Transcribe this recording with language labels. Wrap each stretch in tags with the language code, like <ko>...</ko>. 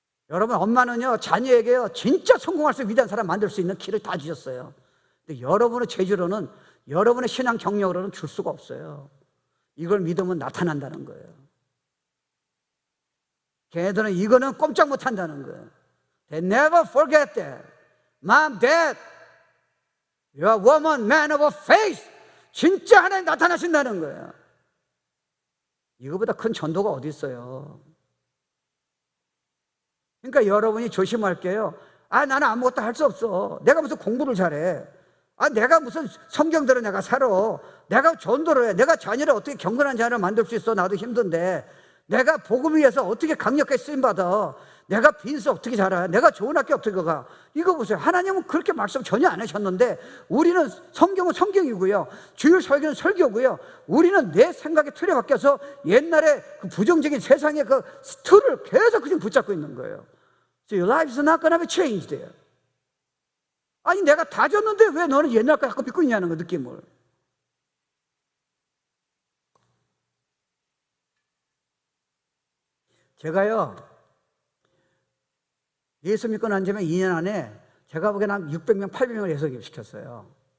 <ko>여러분 엄마는요, 자녀에게요, 진짜 성공할 수 있는 위대한 사람 만들 수 있는 길을 다 주셨어요. 근데 여러분의 재주로는, 여러분의 신앙 경력으로는 줄 수가 없어요. 이걸 믿으면 나타난다는 거예요. 걔네들은 이거는 꼼짝 못 한다는 거예요.</ko> <en>They never forget that. Mom, Dad, you're a woman, man of faith.</en> <ko>진짜 하나님 나타나신다는 거예요. 이거보다 큰 전도가 어디 있어요? 그러니까 여러분이 조심할게요. 나는 아무것도 할 수 없어. 내가 무슨 공부를 잘해. 내가 무슨 성경대로 내가 살아. 내가 전도를 해. 내가 자녀를 어떻게 경건한 자녀를 만들 수 있어. 나도 힘든데. 내가 복음 위해서 어떻게 강력하게 쓰임받아. 내가 빈스 어떻게 자라. 내가 좋은 학교 어떻게 가. 이거 보세요. 하나님은 그렇게 말씀 전혀 안 하셨는데 우리는 성경은 성경이고요, 주일 설교는 설교고요, 우리는 내 생각의 틀에 바뀌어서 옛날에 그 부정적인 세상의 그 틀을 계속 그냥 붙잡고 있는 거예요.</ko> <en>So your life is not gonna be changed there.</en> <ko>아니 내가 다 줬는데 왜 너는 옛날 거 자꾸 믿고 있냐는 거, 느낌을. 제가요 예수 믿고 난 지면 2년 안에 제가 보기에는 한 600명, 800명을 예수교육시켰어요.</ko>